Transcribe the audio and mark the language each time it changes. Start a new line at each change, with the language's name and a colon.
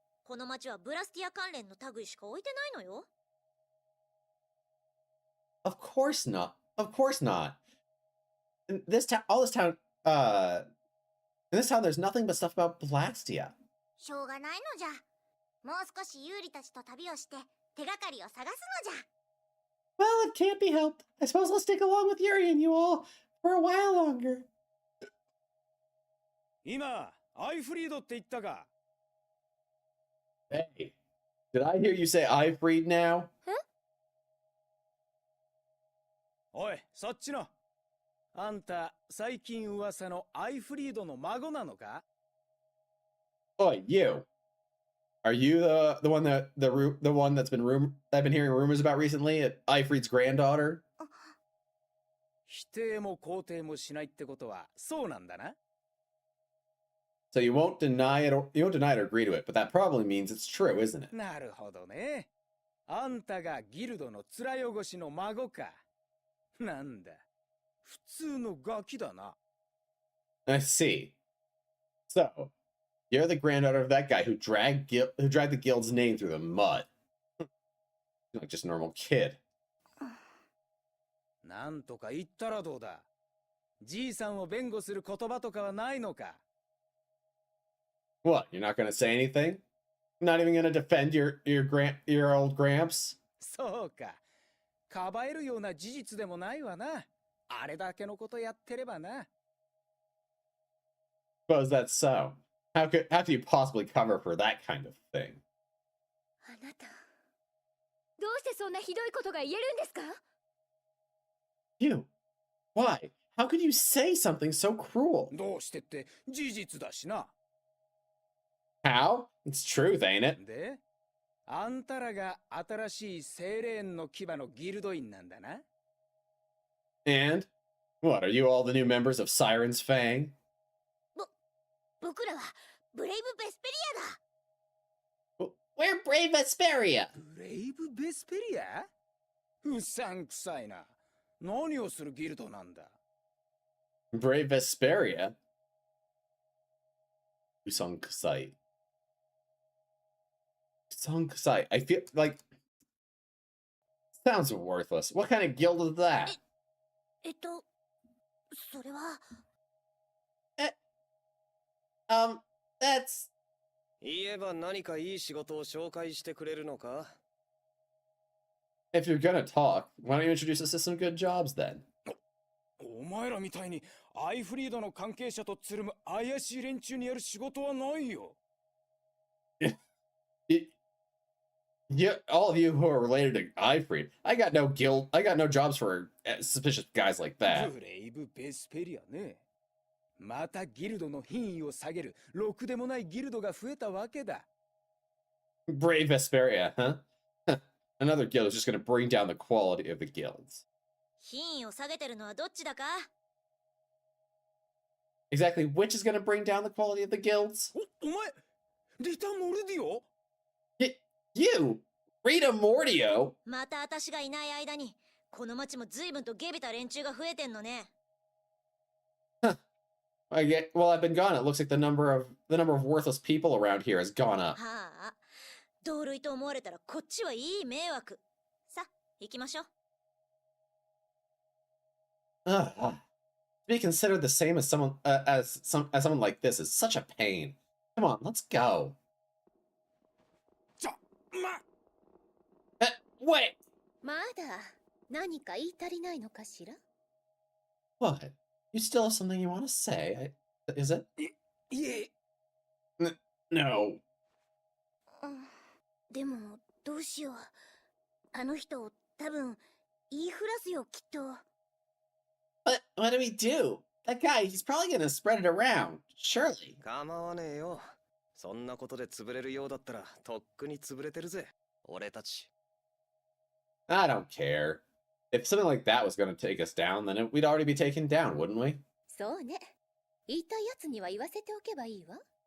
Japanese: この町はブラスティア関連の類しか置いてないのよ。
English: Of course not. Of course not. In this town, in this town, there's nothing but stuff about Blastia.
Japanese: しょうがないのじゃ。もう少しユーリたちと旅をして手がかりを探すのじゃ。
English: Well, it can't be helped. I suppose I'll stick along with Yuri and you all for a while longer.
Japanese: 今、アイフリードって言ったか？
English: Hey, did I hear you say Eifried now?
Japanese: おい、そっちの。あんた、最近噂のアイフリードの孫なのか？
English: Oi, you. Are you the one that's been I've been hearing rumors about recently? Eifried's granddaughter?
Japanese: 否定も肯定もしないってことはそうなんだな。
English: So you won't deny it or agree to it, but that probably means it's true, isn't it?
Japanese: なるほどね。あんたがギルドの面汚しの孫か。なんだ。普通のガキだな。
English: I see. So, You're the granddaughter of that guy who dragged the guild's name through the mud. You're like just a normal kid.
Japanese: なんとか言ったらどうだ。じいさんを弁護する言葉とかはないのか。
English: What? You're not gonna say anything? Not even gonna defend your old gramps?
Japanese: そうか。かばえるような事実でもないわな。あれだけのことやってればな。
English: Suppose that's so. How could you possibly cover for that kind of thing?
Japanese: あなたどうしてそんなひどいことが言えるんですか？
English: You? Why? How could you say something so cruel?
Japanese: どうしてって事実だしな。
English: How? It's truth, ain't it?
Japanese: で、あんたらが新しいセイレーンの牙のギルド員なんだな。
English: And? What, are you all the new members of Siren's Fang?
Japanese: 僕らはブレイブ・ベスペリアだ。
English: We're Brave Vesperia!
Japanese: ブレイブ・ベスペリア？うさんくさいな。何をするギルドなんだ？
English: Brave Vesperia?
Japanese: Usonkusai. Usonkusai.
English: I feel like... Sounds worthless. What kind of guild is that?
Japanese: それは。
English: That's...
Japanese: 言えば何かいい仕事を紹介してくれるのか？
English: If you're gonna talk, why don't you introduce us to some good jobs then?
Japanese: お前らみたいにアイフリードの関係者とつるむ怪しい連中にやる仕事はないよ。
English: Yeah, all of you who are related to Ifreed, I got no jobs for suspicious guys like that.
Japanese: ブレイブ・ベスペリアね。またギルドの品位を下げるろくでもないギルドが増えたわけだ。
English: Brave Vesperia, huh? Another guild is just gonna bring down the quality of the guilds.
Japanese: 品位を下げてるのはどっちだか？
English: Exactly which is gonna bring down the quality of the guilds?
Japanese: お前、リタ・モルディオ？
English: You! Rita Mordio?
Japanese: また私がいない間にこの町も随分とゲビた連中が増えてんのね。
English: Well, I've been gone. It looks like the number of worthless people around here has gone up.
Japanese: はあ、同類と思われたらこっちはいい迷惑。さ、行きましょう。
English: To be considered the same as someone someone like this is such a pain. Come on, let's go. Wait.
Japanese: まだ何か言い足りないのかしら？
English: What? You still have something you want to say? Is it?
Japanese: いえ。
English: No.
Japanese: でもどうしよう。あの人多分言いふらすよきっと。
English: But what do we do? That guy, he's probably gonna spread it around. Surely.
Japanese: 構わねえよ。そんなことで潰れるようだったらとっくに潰れてるぜ。俺たち。
English: I don't care. If something like that was gonna take us down, then we'd already be taken down, wouldn't we?
Japanese: そうね。言いたいやつには言わせておけばいいわ。